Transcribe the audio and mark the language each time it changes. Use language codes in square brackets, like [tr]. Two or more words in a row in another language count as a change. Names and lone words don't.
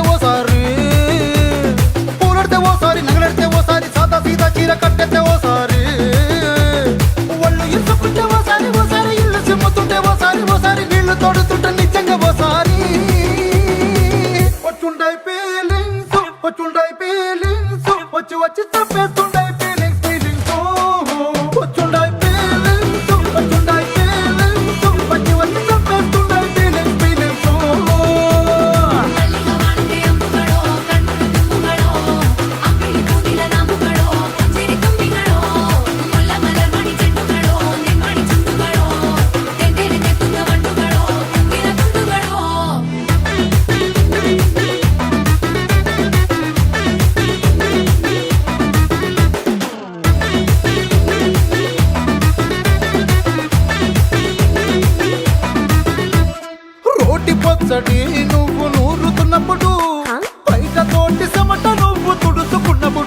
[te] ఓసారి పూలడితే ఓసారి నగలడితే ఓసారి సాదా సీదా చీర కట్టెత్తే ఓసారి ఒళ్ళు ఇసుకుంటే ఓసారి ఓసారి ఇల్లు సిమ్ముతుంటే ఓసారి నీళ్లు తోడుతుంటే నిజంగా ఓసారి వచ్చుండాయి ఫీలింగ్స్ వచ్చి వచ్చి చంపేస్తుండాయి ఫీలింగ్స్ వచ్చుండాయి ఫీలింగ్స్ వచ్చి వచ్చి చంపేస్తుండాయి ఫీలింగ్స్ [ml] മല്ലിക ബാണത്തെ അമ്പുകളോ കണ്മുനി തുമ്പുകളോ അമ്പിളി കൂടിന നാമ്പുകളോ ചിരി കൊമ്പുകളോ മുല്ല മലർ മണി ചെണ്ടുകളോ നിമ്മണി ചുണ്ടുകളോ തേന്തെരെ തെത്തുംഗ മണ്ടുകളോ മുങ്ങിന തുണ്ടുകളോ [te] రోటి పచ్చడి నువ్వు నూరుతున్నప్పుడు బయట తోటి సమట నువ్వు తుడుచుకున్నప్పుడు